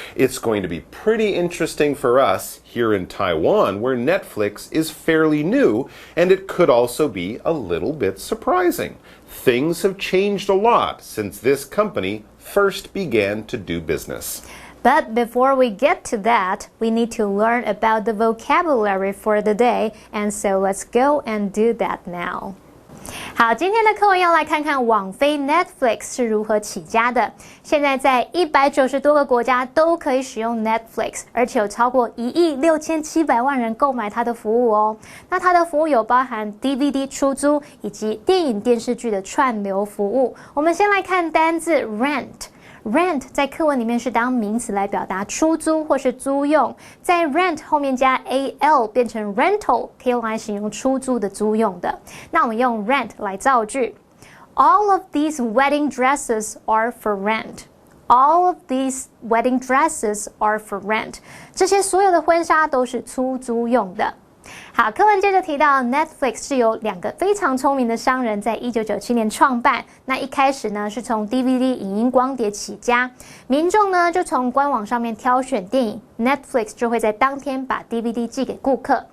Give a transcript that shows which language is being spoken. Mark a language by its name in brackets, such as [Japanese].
[English] It's going to be pretty interesting for us here in Taiwan, where Netflix is fairly new, and it could also be a little bit surprising. Things have changed a lot since this company first began to do business. But before we get to that, we need to learn about the vocabulary for the day, and so let's go and do that now. [Chinese] 好，今天的课文要来看看网飞 Netflix 是如何起家的。现在在190多个国家都可以使用 Netflix， 而且有超过1.67亿人购买它的服务哦。那它的服务有包含 DVD 出租以及电影电视剧的串流服务。我们先来看单字 rent。Rent 在课文里面是当名词来表达出租或是租用，在 rent 后面加 al 变成 rental， 可以用来形容出租的租用的。 [English] 那我们用 rent 来造句 All of these wedding dresses are for rent. All of these wedding dresses are for rent. [Chinese] 这些所有的婚纱都是出租用的。好，课文接着提到 Netflix 是由两个非常聪明的商人在1997年创办。那一开始呢是从 DVD 影音光碟起家，民众呢就从官网上面挑选电影， Netflix 就会在当天把 DVD 寄给顾客。